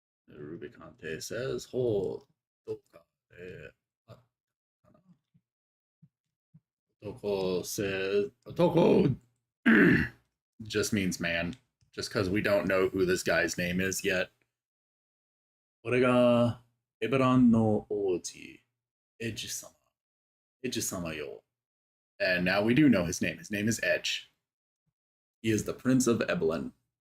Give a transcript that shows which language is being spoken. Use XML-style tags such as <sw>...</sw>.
<en>Rubicante says,</en> <ja>Ho doka de Otoko</ja> <en>says, Otoko just means man, just because we don't know who this guy's name is yet.</en> <ja>これがエベランの王子、エッジ様。エッジ様よ。</ja> <en>And now we do know his name. His name is Edge. He is the Prince of Ebelin.</en>